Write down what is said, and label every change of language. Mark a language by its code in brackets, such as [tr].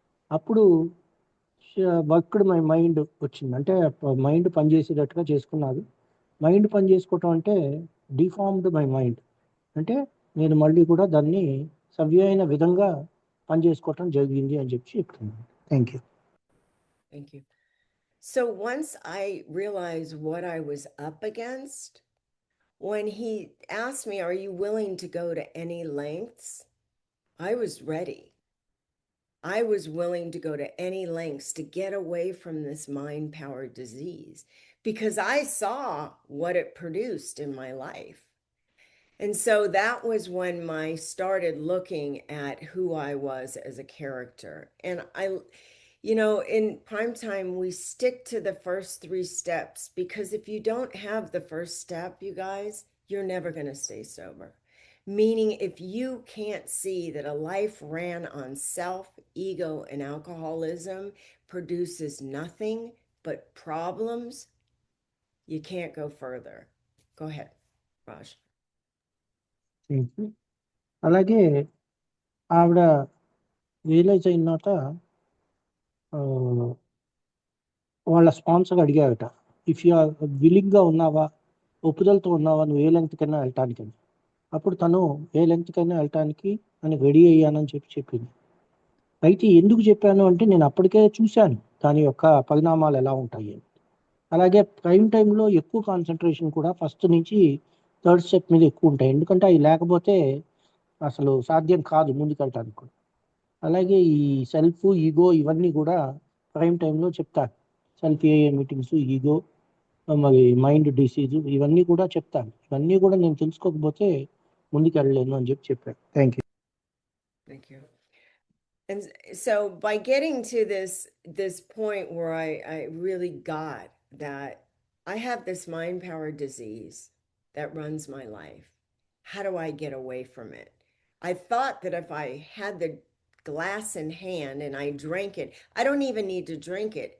[te] అప్పుడు [en] worked my mind [te] వచ్చింది, అంటే మైండ్ పనిచేసేటట్టుగా చేసుకున్నారు. మైండ్ పని చేసుకోవటం అంటే [en] deformed my mind, [te] అంటే నేను మళ్ళీ కూడా దాన్ని సవ్యమైన విధంగా పనిచేసుకోవటం జరిగింది అని చెప్పి చెప్తున్నాను. [en] Thank you. Thank you. So once I realized what I was up against, when he asked me, are you willing to go to any lengths? I was ready. I was willing to go to any lengths to get away from this mind power disease because I saw what it produced in my life. And so that was when I started looking at who I was as a character. And in prime time, we stick to the first 3 steps because if you don't have the first step, you guys, you're never going to stay sober. Meaning, if you can't see that a life ran on self, ego, and alcoholism produces nothing but problems, you can't go further. Go ahead, Raj. [te] అలాగే ఆవిడ realise అయిన తర్వాత వాళ్ళ sponsor అడిగారట, [en] if you are [te] విల్లింగ్గా ఉన్నావా, ఒప్పుదలతో ఉన్నావా నువ్వు ఏ length కైనా వెళ్ళటానికి అని. అప్పుడు తను ఏ లెంగ్త్ కైనా వెళ్ళటానికి అని రెడీ అయ్యానని చెప్పింది. అయితే ఎందుకు చెప్పాను అంటే నేను అప్పటికే చూశాను దాని యొక్క పరిణామాలు ఎలా ఉంటాయి అని. అలాగే ప్రైమ్ టైంలో ఎక్కువ కాన్సన్ట్రేషన్ కూడా ఫస్ట్ నుంచి 3rd స్టెప్ మీద ఎక్కువ ఉంటాయి, ఎందుకంటే అవి లేకపోతే అసలు సాధ్యం కాదు ముందుకెళ్ళటానికి కూడా. అలాగే ఈ సెల్ఫ్, ఈగో ఇవన్నీ కూడా ప్రైమ్ టైంలో చెప్తాను. సెల్ఫ్ ఏఏ మీటింగ్స్, ఈగో, మరి మైండ్ డిసీజ్ ఇవన్నీ కూడా చెప్తాను. ఇవన్నీ కూడా నేను తెలుసుకోకపోతే ముందుకు వెళ్ళలేను అని చెప్పాను. [en] Thank you. Thank you. And so by getting to this point where I really got that I have this mind power disease that runs my life, how do I get away from it? I thought that if I had the glass in hand and I drank it, I don't even need to drink it.